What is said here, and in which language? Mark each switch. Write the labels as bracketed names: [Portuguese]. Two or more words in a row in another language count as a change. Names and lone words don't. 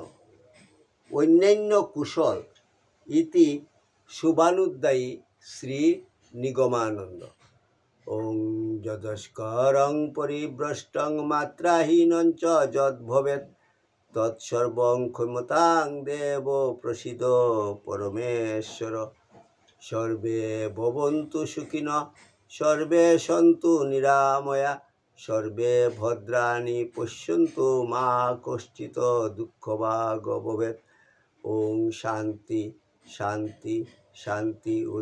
[Bangla] অন্যান্য কুশল ইতি শুভানুদ্দায়ী শ্রী নিগমানন্দ। [Sanskrit] ওং যদস্করং পরিভ্রষ্টং মাত্রাহীনঞ্চ যদ্ভবেৎ তৎসর্বং ক্ষমতাং দেব প্রসিদ পরমেশ্বর। সর্বে ভবন্তু সুখিনঃ, সর্বে সন্তু নিরাময়া, সর্বে ভদ্রাণি পশ্যন্তু মা কশ্চিৎ দুঃখভাগ ভবেৎ। ওং শান্তি শান্তি শান্তি।